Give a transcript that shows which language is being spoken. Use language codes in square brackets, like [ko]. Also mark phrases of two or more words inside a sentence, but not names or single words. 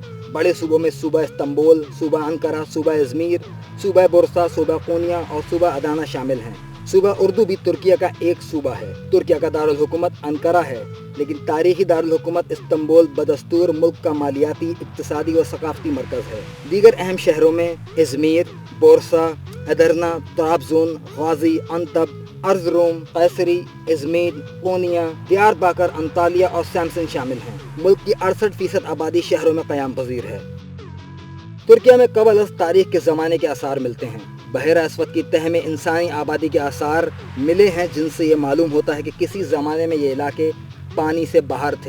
[ur] بڑے صوبوں میں صوبہ استنبول، صوبہ انقرہ، صوبہ ازمیر، صوبہ بورسا، صوبہ قونیا اور صوبہ ادانا شامل ہیں۔ صوبہ اردو بھی ترکیہ کا ایک صوبہ ہے۔ ترکیہ کا دارالحکومت انقرہ ہے، لیکن تاریخی دارالحکومت استنبول بدستور ملک کا مالیاتی، اقتصادی اور ثقافتی مرکز ہے۔ دیگر اہم شہروں میں ازمیر، بورسا، ادرنا، طرابزون، غازی، انتب، ارزروم، قیصری، ازمیر، قونیا، دیار باکر، انطالیہ اور سامسن شامل ہیں۔ ملک کی 68% آبادی شہروں میں قیام پذیر ہے۔ ترکیہ میں قبل از تاریخ کے زمانے کے آثار ملتے ہیں۔ بحیرہ اسود کی تہہ میں انسانی آبادی کے آثار ملے ہیں، جن سے یہ معلوم ہوتا ہے کہ کسی زمانے میں یہ علاقے پانی سے باہر تھے۔